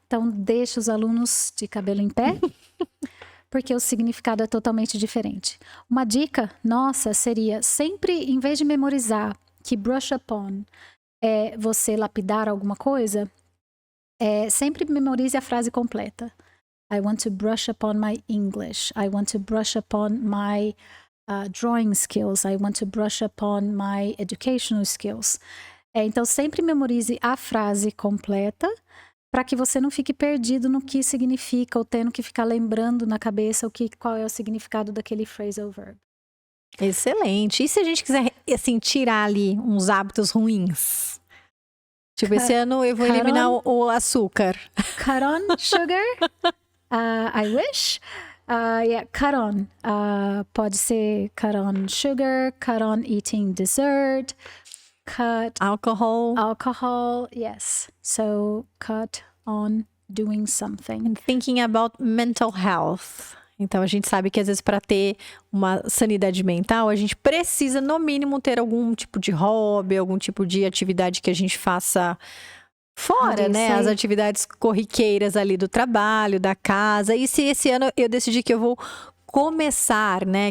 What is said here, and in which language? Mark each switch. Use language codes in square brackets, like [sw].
[pt] Então, deixa os alunos de cabelo em pé, porque o significado é totalmente diferente. Uma dica nossa seria sempre, em vez de memorizar que brush upon é você lapidar alguma coisa, sempre memorize a frase completa. [en] I want to brush upon my English. I want to brush upon my drawing skills. I want to brush upon my educational skills. [pt] Então, sempre memorize a frase completa para que você não fique perdido no que significa ou tendo que ficar lembrando na cabeça qual é o significado daquele phrasal verb. Excelente. E se a gente quiser, assim, tirar ali uns hábitos ruins? Tipo, esse ano eu vou eliminar o açúcar. [en] Cut on sugar. I wish. Cut on. [pt] Pode ser [en] cut on sugar, cut on eating dessert, cut alcohol, yes. So cut on doing something. And thinking about mental health. [pt] Então a gente sabe que às vezes para ter uma sanidade mental, a gente precisa no mínimo ter algum tipo de hobby, algum tipo de atividade que a gente faça fora, né? As atividades corriqueiras ali do trabalho, da casa. E se esse ano eu decidi que eu vou começar, né?